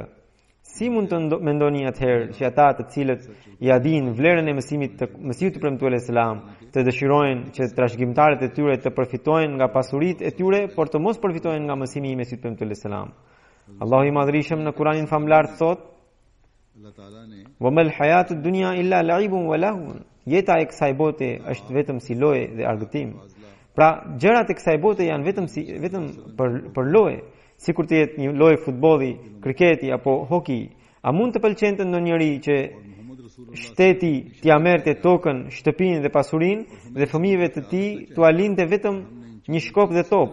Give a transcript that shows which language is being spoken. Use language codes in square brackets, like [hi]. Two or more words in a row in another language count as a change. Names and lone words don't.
[sq] Si mund të mendoni atëherë që ata të cilët ja dinë vlerën e mësimit të Mesihut të premtuar Islam të dëshirojnë që trashëgimtarët e tyre të përfitojnë nga pasuritë e tyre, por të mos përfitojnë nga mësimi i Mesihut të premtuar Islam? Allahu i Madhrishëm në Kuranin famlar thotë: [ar] "وما الحياة الدنيا إلا لعب ولهو." [sq] jeta e kësaj bote është vetëm si lojë dhe argëtim. Pra, gjërat e kësaj bote janë vetëm për lojë, sikur të jetë një lojë futbolli, kriketi apo hoki. A mund të pëlqente ndonjëri që shteti t'ia merrte tokën, shtëpinë dhe pasurinë dhe fëmijëve të tij t'u linte vetëm një shkop dhe top?